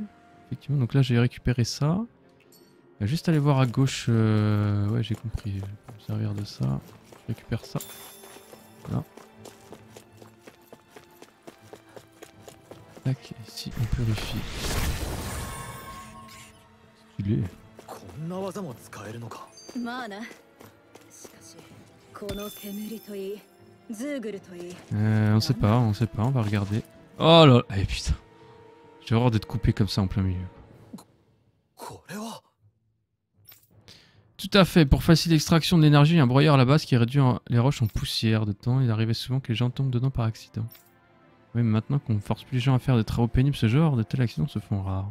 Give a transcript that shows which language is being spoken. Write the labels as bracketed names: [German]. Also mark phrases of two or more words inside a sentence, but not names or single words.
[French] Effectivement, donc là j'ai récupéré ça. Il va juste aller voir à gauche. Ouais, j'ai compris. Je vais me servir de ça. Je récupère ça. Là. Tac, ici on purifie. Stylé. [Japanese] こんな技も使えるのかまあな。しかしこの煙といいズーグルといい [French] On sait pas, on va regarder. Oh là là, eh putain. J'ai horreur d'être coupé comme ça en plein milieu. [Japanese] これは [French] Tout à fait, pour faciliter l'extraction de l'énergie, il y a un broyeur à la base qui réduit les roches en poussière. De temps, il arrivait souvent que les gens tombent dedans par accident. Oui, mais maintenant qu'on force plus les gens à faire des travaux pénibles, ce genre de tels accidents se font rares.